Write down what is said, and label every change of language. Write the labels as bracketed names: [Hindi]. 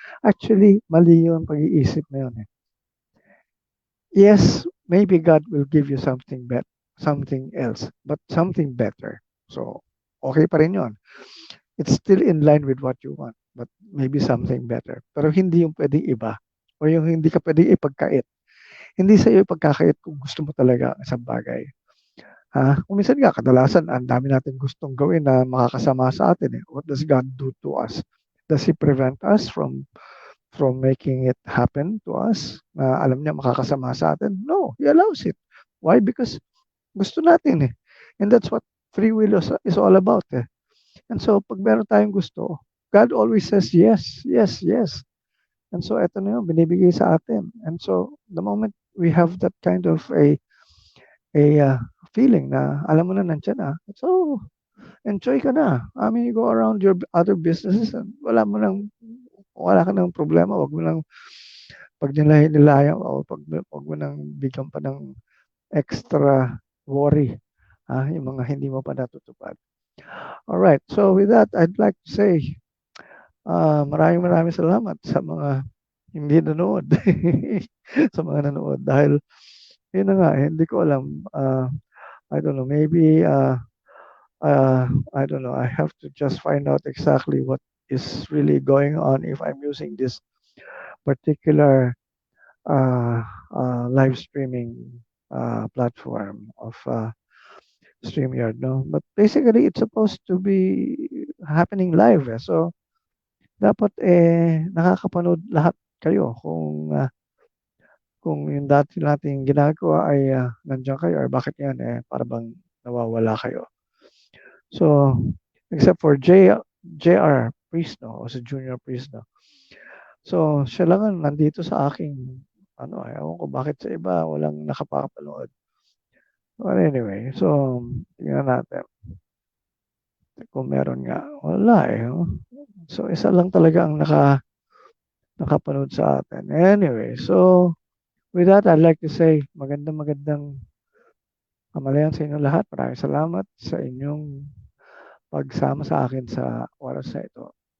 [Filipino] Actually, mali yung pag-iisip na yun eh. [English] Yes, maybe God will give you something else, but something better. [Filipino] So, okay pa rin yun. [English] It's still in line with what you want, but maybe something better. [Filipino] Pero hindi yung pwedeng iba o yung hindi ka pwedeng ipagkait. Hindi sa iyo ipagkakait kung gusto mo talaga ang isang bagay. Kung minsan nga, kadalasan, ang dami natin gustong gawin na makakasama sa atin eh. [English] What does God do to us? Does He prevent us from making it happen to us [Filipino] na alam niya makakasama sa atin? [English] No, He allows it. Why? [Filipino] Because gusto natin eh. [English] And that's what free will is all about eh. And so, [Filipino] pag meron tayong gusto, [English] God always says yes, yes, yes. And so, [Filipino] eto na yun, binibigay sa atin. [English] And so, the moment we have that kind of a feeling [Filipino] na alam mo na nandiyan na, [English] so, enjoy ka na. I mean, you go around your other businesses and [Filipino] wala ka ng problema. Wag mo nang pag nilayan o wag mo nang bigyan pa ng extra worry. Yung mga hindi mo pa natutupad. [English] All right. So with that, I'd like to say [Filipino] maraming salamat sa mga hindi nanood. Sa mga nanood dahil yun na nga, hindi ko alam. [English] I don't know, maybe I don't know. I have to just find out exactly what is really going on if I'm using this particular uh, live streaming platform of StreamYard, no? But basically, it's supposed to be happening live. [Filipino] So, dapat nakakapanood lahat kayo kung yung dati nating ginagawa ay nandiyan kayo or bakit yan para bang nawawala kayo. [English] So, except for JR Prisno o si Junior Prisno. [Filipino] So, siya lang ang nandito sa aking ewan ko bakit sa iba walang nakapapanood. But anyway, so tingnan natin kung meron nga. Wala oh. So, isa lang talaga ang nakapanood sa atin. [English] Anyway, so with that, I'd like to say [Filipino] magandang kamalayan sa inyo lahat. Maraming salamat sa inyong pagsama sa akin sa oras na ito.